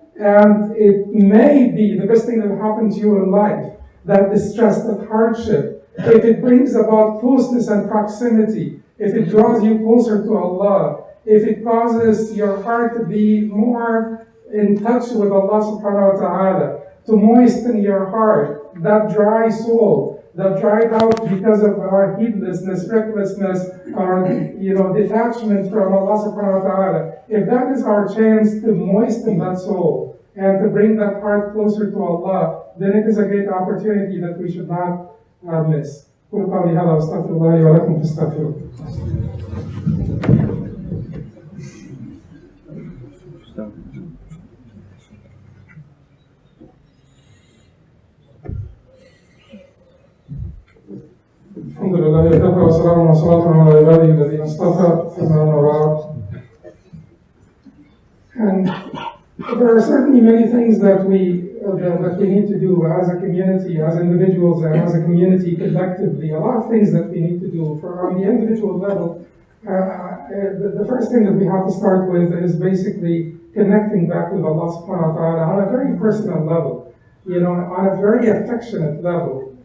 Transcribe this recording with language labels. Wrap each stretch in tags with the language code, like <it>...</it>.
<en>And it may be the best thing that happened to you in life, that distress, that hardship, if it brings about closeness and proximity, if it draws you closer to Allah, if it causes your heart to be more in touch with Allah subhanahu wa ta'ala, to moisten your heart, that dry soul, that dried out because of our heedlessness, recklessness, our detachment from Allah subhanahu wa ta'ala. If that is our chance to moisten that soul and to bring that heart closer to Allah, then it is a great opportunity that we should not miss.</en> <ar>قولوا قولي هذا واستغفر الله لي ولكم فاستغفروه. الحمد لله وكفى والسلام والصلاة على عباده الذين اصطفى ثم أما بعد.</ar> <en>And there are certainly many things that we need to do as a community, as individuals, and as a community collectively. A lot of things that we need to do. On the individual level, the first thing that we have to start with is basically connecting back with Allah subhanahu wa ta'ala on a very personal level, on a very affectionate level.</en>